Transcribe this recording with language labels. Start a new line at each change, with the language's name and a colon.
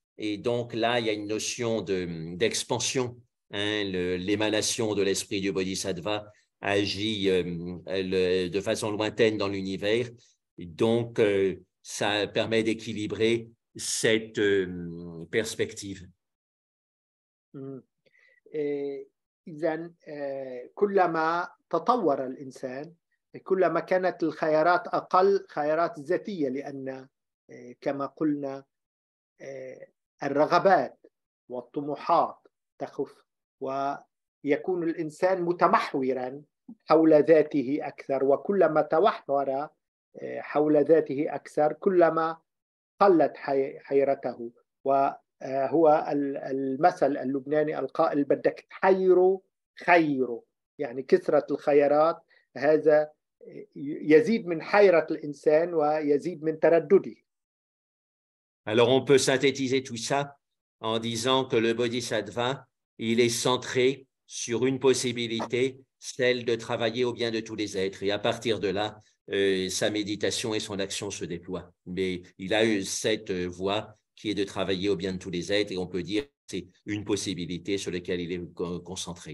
French: Et donc là, il y a une notion d'expansion. Hein, l'émanation de l'esprit du bodhisattva agit de façon lointaine dans l'univers. Donc, ça permet d'équilibrer cette perspective.
Arabic: إذن كلما تطور الإنسان كلما كانت الخيارات أقل خيارات ذاتية لأن كما قلنا الرغبات والطموحات تخف ويكون الإنسان متمحورا حول ذاته أكثر وكلما توحر حول ذاته أكثر كلما قلت حيرته وهو المثل اللبناني القائل بدك تحيره خيره يعني كثرة الخيارات هذا يزيد من حيرة الإنسان ويزيد من تردده.
French: Alors, on peut synthétiser tout ça en disant que le bodhisattva, il est centré sur une possibilité, celle de travailler au bien de tous les êtres. Et à partir de là, sa méditation et son action se déploient. Mais il a eu cette voie qui est de travailler au bien de tous les êtres, et on peut dire que c'est une possibilité sur laquelle il est concentré.